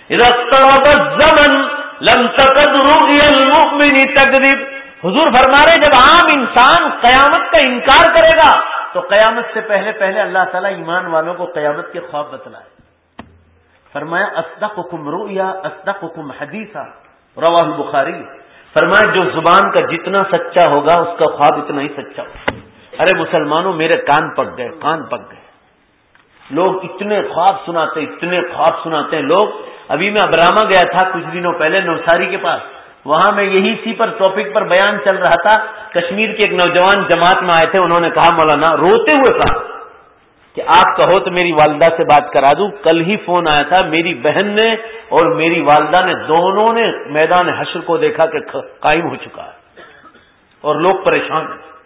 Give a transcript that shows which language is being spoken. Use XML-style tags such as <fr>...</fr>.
<ar>اقترب الزمن لم تکد رؤی المؤمن تکذب،</ar> <ur>حضور فرما رہے جب عام انسان قیامت کا انکار کرے گا تو قیامت سے پہلے پہلے اللہ تعالیٰ ایمان والوں کو قیامت کے خواب بتلائے.</ur> <ar>فرمایا اصدقکم رؤیا اصدقکم حدیثا، رواہ البخاری.</ar> <ur>فرمایا جو زبان کا جتنا سچا ہوگا اس کا خواب اتنا ہی سچا ہوگا. ارے مسلمانوں میرے کان پک گئے، کان پک گئے. لوگ اتنے خواب سناتے، اتنے خواب سناتے ہیں لوگ. ابھی میں ابراما گیا تھا کچھ دنوں پہلے نوساری کے پاس، وہاں میں یہی سی پر ٹاپک پر بیان چل رہا تھا. کشمیر کے ایک نوجوان جماعت میں آئے تھے، انہوں نے کہا مولانا، روتے ہوئے کہا کہ آپ کہو تو میری والدہ سے بات کرا دوں. کل ہی فون آیا تھا، میری بہن نے اور میری والدہ نے دونوں نے میدان حشر کو دیکھا کہ قائم ہو چکا ہے اور لوگ پریشان ہیں.</ur>